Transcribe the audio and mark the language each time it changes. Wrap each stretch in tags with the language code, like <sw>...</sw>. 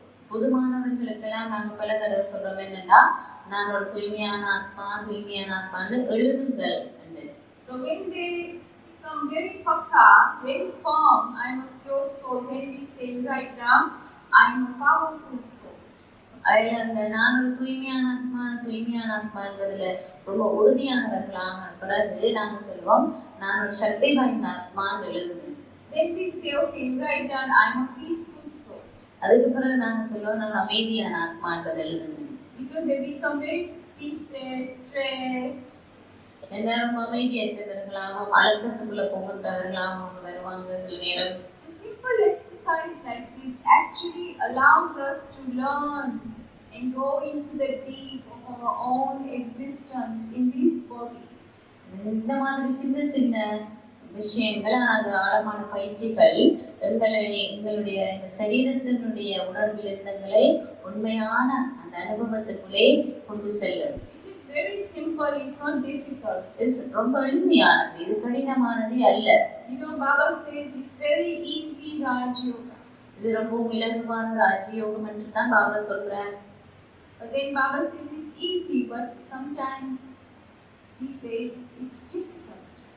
<ta>புதுமானவர்களுக்கெல்லாம் நாங்க பல தடவை சொல்றோம் என்னன்னா நான் ஒரு தூய்மையான ஆத்மான்னு எழுதுங்கள்.</ta> <en>So when they become very pakka, very firm, I am a pure soul, then we say write down I am a powerful soul.</en> <ta>அதில் அந்த நான் ஒரு தூய்மையான ஆத்மா என்பதுல ரொம்ப உறுதியானவர்களான பிறகு நாங்க சொல்லுவோம் நான் ஒரு சக்தி வாய்ந்த ஆத்மான்னு எழுதுங்க.</ta> <en>Then we say okay, write down I am a peaceful soul.</en> <ta>அதுக்கு பிறகு நாங்க சொல்லுவோம் நான் அமைதியான ஆத்மா என்பதை எழுதுங்க.</ta> <en>Because they become very peaceless, stressed.</en> <ta>எல்லாரும் அமைதியற்றவர்களாகவும் அழுத்தத்துக்குள்ள போகின்றவர்களாகவும் வருவாங்க சில நேரம்.</ta> <en>So simple exercise like this actually allows us to learn and go into the deep of our own existence in this body.</en> <ta>இந்த மாதிரி சின்ன விஷயங்கள் அது ஆழமான பயிற்சிகள் எங்களுடைய இந்த சரீரத்தினுடைய உணர்விலிருந்தங்களை உண்மையான அந்த அனுபவத்துக்குள்ளே கொண்டு செல்லும்.</ta> <en>Very simple, it's not difficult.</en> <ta>It's ரொம்ப எளிமையானது, இது கடினமானது அல்ல.</ta> <en>You know, Baba says it's very easy Raj Yoga.</en> <ta>இது ரொம்ப இலகுவான ராஜயோகம் என்று தான் பாபா சொல்றார்.</ta> <en>But then Baba says it's easy, but sometimes he says it's difficult.</en>